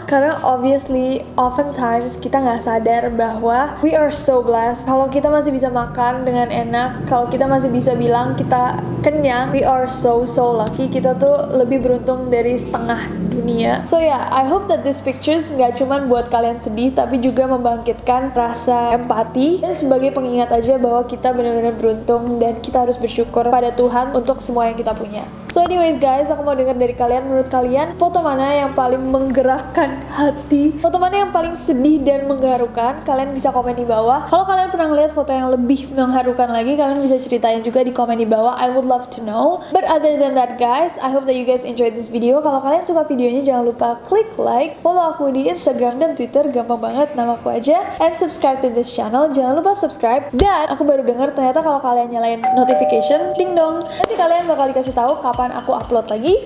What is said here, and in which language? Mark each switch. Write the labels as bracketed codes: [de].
[id] Karena obviously oftentimes kita nggak sadar bahwa [en] we are so blessed. [id] Kalau kita masih bisa makan dengan enak, kalau kita masih bisa bilang kita kenyang, [en] we are so lucky. [id] Kita tuh lebih beruntung dari setengah dunia. [en] So yeah, I hope that these pictures [id] nggak cuman buat kalian sedih, tapi juga membangkitkan rasa empati dan sebagai pengingat aja bahwa kita benar-benar beruntung dan kita harus bersyukur pada Tuhan untuk semua yang kita punya. [en] So anyways guys, [id] aku mau dengar dari kalian, menurut kalian foto mana yang paling menggerakkan hati? Foto mana yang paling sedih dan mengharukan? Kalian bisa komen di bawah. Kalau kalian pernah ngeliat foto yang lebih mengharukan lagi, kalian bisa ceritain juga di komen di bawah. [en] I would love to know. But other than that guys, I hope that you guys enjoyed this video. [id] Kalau kalian suka videonya, jangan lupa klik like, follow aku di Instagram dan Twitter, gampang banget, namaku aja, [en] and subscribe to this channel. [id] Jangan lupa subscribe. Dan aku baru dengar ternyata kalau kalian nyalain notification, ding dong, nanti kalian bakal dikasih tahu kapan aku upload lagi.